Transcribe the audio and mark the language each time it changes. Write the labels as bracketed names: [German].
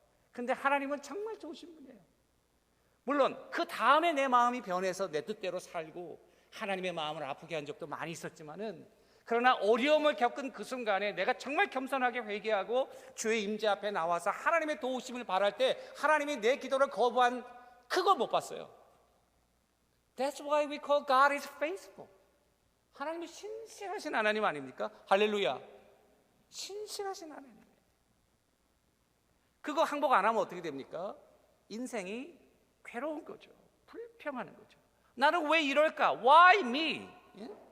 [Korean] 근데 하나님은 정말 좋으신 분이에요. 물론 그 다음에 내 마음이 변해서 내 뜻대로 살고 하나님의 마음을 아프게 한 적도 많이 있었지만은, 그러나 어려움을 겪은 그 순간에 내가 정말 겸손하게 회개하고 주의 임재 앞에 나와서 하나님의 도우심을 바랄 때 하나님이 내 기도를 거부한 그걸 못 봤어요. [English] That's why we call God is faithful. [Korean] 하나님이 신실하신 하나님 아닙니까? 할렐루야. 신실하신 하나님. 그거 항복 안 하면 어떻게 됩니까? 인생이 괴로운 거죠. 불평하는 거죠. 나는 왜 이럴까? [English] Why me? [Korean] 예?